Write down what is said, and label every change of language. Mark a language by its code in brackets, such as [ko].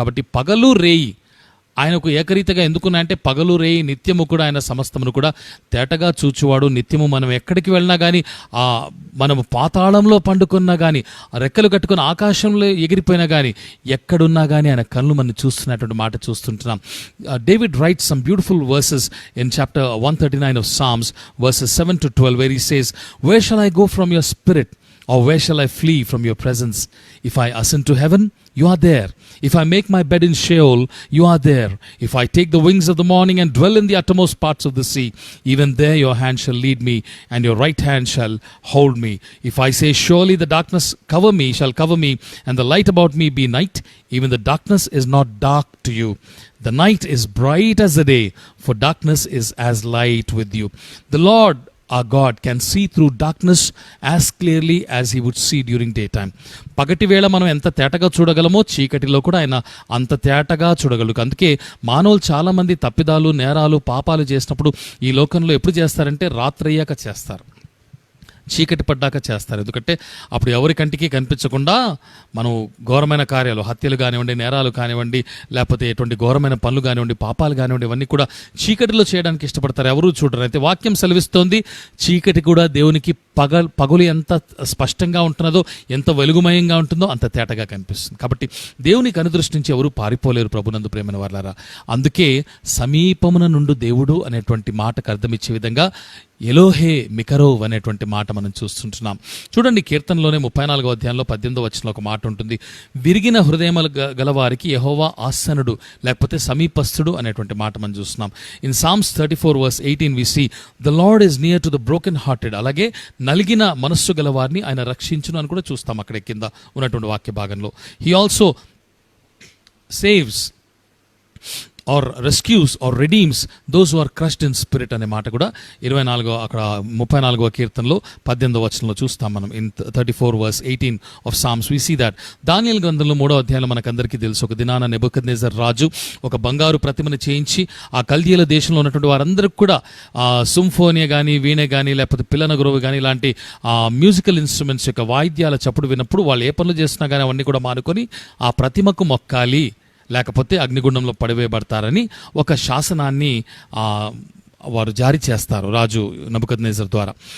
[te] కాబట్టి పగలు రేయి ఆయనకు ఏకరీతిగా ఎందుకున్నాయంటే పగలు రేయి నిత్యము కూడా ఆయన సమస్తమును కూడా తేటగా చూచువాడు. నిత్యము మనం ఎక్కడికి వెళ్ళినా కానీ, మనము పాతాళంలో పండుకున్నా కానీ, రెక్కలు కట్టుకుని ఆకాశంలో ఎగిరిపోయినా కానీ, ఎక్కడున్నా కానీ ఆయన కళ్ళు మనం చూస్తున్నటువంటి మాట చూస్తుంటున్నాం. [en] David writes some beautiful verses in chapter 139 of Psalms verses 7 to 12 where he says, where shall I go from your spirit, or where shall I flee from your presence? If I ascend to heaven, you are there. If I make my bed in Sheol, you are there. If I take the wings of the morning and dwell in the uttermost parts of the sea, even there your hand shall lead me, and your right hand shall hold me. If I say, surely the darkness shall cover me, and the light about me be night, even the darkness is not dark to you. The night is bright as the day, for darkness is as light with you. The Lord our God can see through darkness as clearly as he would see during daytime. [te] పగటి వేళ మనం ఎంత తేటగా చూడగలమో చీకటిలో కూడా ఆయన అంత తేటగా చూడగలరు. అందుకే మానవులు చాలామంది తప్పిదాలు, నేరాలు, పాపాలు చేసినప్పుడు ఈ లోకంలో ఎప్పుడు చేస్తారంటే రాత్రి అయ్యాక చేస్తారు, చీకటి పడ్డాక చేస్తారు. ఎందుకంటే అప్పుడు ఎవరి కంటికి కనిపించకుండా మనం ఘోరమైన కార్యాలు, హత్యలు కానివ్వండి, నేరాలు కానివ్వండి, లేకపోతే ఎటువంటి ఘోరమైన పనులు కానివ్వండి, పాపాలు కానివ్వండి, ఇవన్నీ కూడా చీకటిలో చేయడానికి ఇష్టపడతారు, ఎవరు చూడరు. అయితే వాక్యం సెలవిస్తోంది, చీకటి కూడా దేవునికి పగులు ఎంత స్పష్టంగా ఉంటున్నదో, ఎంత వెలుగుమయంగా ఉంటుందో అంత తేటగా కనిపిస్తుంది. కాబట్టి దేవుని కనుదృష్టి నుంచి ఎవరు పారిపోలేరు ప్రభునందు ప్రేమైన వారలారా. అందుకే సమీపమున నుండు దేవుడు అనేటువంటి మాటకు అర్థమిచ్చే విధంగా ఎలోహే మికరోవ్ అనేటువంటి మాట మనం చూస్తుంటున్నాం. చూడండి, కీర్తనలోనే 34వ అధ్యాయంలో 18వ వచనంలో ఒక మాట ఉంటుంది, విరిగిన హృదయములు గలవారికి యెహోవా ఆసనుడు, లేకపోతే సమీపస్థుడు అనేటువంటి మాట మనం చూస్తున్నాం. [en] In Psalms 34:18 we see the Lord is near to the broken hearted. [te] అలాగే నలిగిన మనస్సు గలవారిని ఆయన రక్షించును అని కూడా చూస్తాం అక్కడ కింద ఉన్నటువంటి వాక్య భాగంలో. [en] He also saves or rescues or redeems those who are crushed in spirit [te] అనే మాట కూడా 34వ కీర్తనలో 18వ వచనంలో చూస్తాం మనం. [en] In 34:18 of Psalms we see that. [te] దానియేలు గ్రంథంలో 3వ అధ్యాయంలో మనకందరికీ తెలుసు, ఒక దినాన నెబుకద్నెజర్ రాజు ఒక బంగారు ప్రతిమను చేయించి ఆ కల్దీయుల దేశంలో ఉన్నటువంటి వారందరికీ కూడా సింఫోనియా కానీ, వీణ కానీ, లేకపోతే పిల్లన గురువు కానీ ఇలాంటి మ్యూజికల్ ఇన్స్ట్రుమెంట్స్ యొక్క వాయిద్యాల చప్పుడు విన్నప్పుడు వాళ్ళు ఏ పనులు చేస్తున్నా కానీ అవన్నీ కూడా మానుకొని ఆ ప్రతిమకు మొక్కాలి, లేకపోతే అగ్నిగుండంలో పడివేయబడతారని ఒక శాసనాన్ని వారు జారీ చేస్తారు రాజు నెబుకద్నెజర్ ద్వారా.